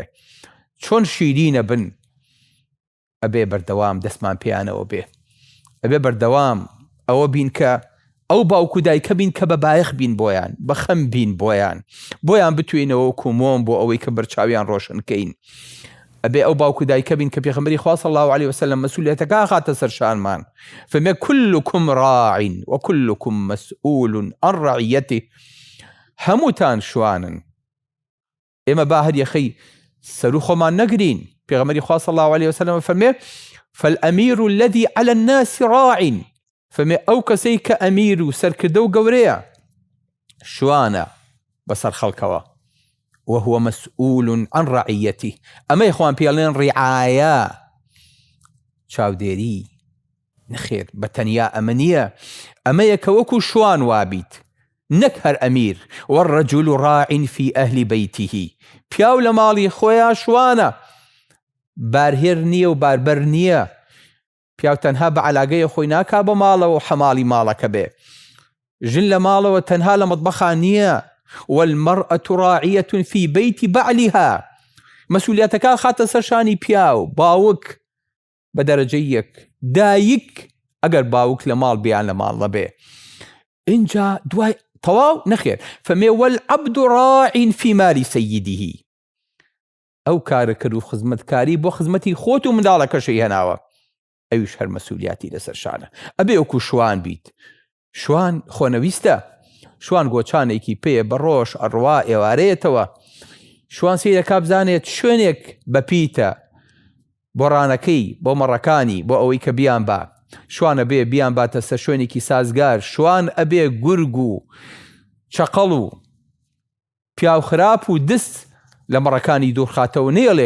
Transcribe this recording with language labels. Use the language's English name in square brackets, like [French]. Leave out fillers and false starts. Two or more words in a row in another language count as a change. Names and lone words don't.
[Central Kurdish] چۆن شیرینە بن ئەبێ بەردەوام دەستمان پێیانەوە بێ، ئەبێ بەردەوام ئەوە بین کە ئەو باوکو دایکە بین کە بە بایەخ بین بۆیان، بە خەم بین بۆیان بتوێنەوە کومۆم بۆ ئەوەی کە بەرچاویان ڕۆشنکەین. ئەبێ ئەو باوکو دایکە بین کە پێغەمبەری خوا [Arabic] صلی الله عليه وسلم [Central Kurdish] مەسئولیەتەکە خاتە سەرشانمان. [Arabic] فەرمێ كلكم راع وكلكم مسؤول عن رعيته. [Central Kurdish] هەمووتان شوانن، ئێمە با هەر یەخەی سەر و خۆمان نەگرین. پێغەمبەری خوا [Arabic] صلی الله عليه وسلم [Central Kurdish] فەرمێ [Arabic] فالأمير الذي على الناس راع. [Central Kurdish] فەرمێ ئەو کەسەی کە ئەمیر و سەرکردە و گەورەیە شوانە بەسەر خەڵکەوە، [Arabic] وهو مسؤول عن رعيته. [Central Kurdish] ئەمە یخوان پێڵێن ڕیعایە، چاودێری نەخێر بە تەنیا ئەمە نییە، ئەمەیە کە وەکو شوان وابیت، نەک هەر ئەمیر. [Arabic] والرجل راع في أهل بيته. [Central Kurdish] پیاو لە ماڵی خۆیان شوانە، بارهێر نییە و باربەر نییە. پیاو تەنها بە عەلاگەیە خۆی ناکا بە ماڵەوە حەماڵی ماڵەکە بێ. ژن لە ماڵەوە تەنها لە مەطبەخان نییە. [Arabic] والمرأة راعية في بيت بعلها. [Central Kurdish] مەسئولیەتەکە خاتە سەرشانی پیاو، باوک بە دەرەجەی یەک، دایک ئەگەر باوک لە ماڵ بیان لە ماڵ نەبێ. اینجا دوای تەواو نەخێر فەرمێ [Arabic] والعبد راع في مال سيده. [Central Kurdish] ئەو کارە کرد و خزمەتکاری بۆ خزمەتی خۆت و منداڵەکەشی هێناوە، ئەویش هەر مەسئولیەتی لەسەر شانە. ئەبێ وەکو شوان بیت. شوان خۆنەویستە، شوان گۆچانێکی پێ بە ڕۆژ ئەڕوا ئێوارەیەتەوە شوان سیرەکە بزانێت شوێنێک بەپیتە بۆ ڕانەکەی بۆ مەڕەکانی بۆ ئەوەی کە بیان با شوانە بێ بیان باتە سەر شوێنێکی سازگار شوان ئەبێ گورگ و چەقەڵ و پیاو خراپ و دست لە مەڕەکانی دوورخاتەوە نێڵێ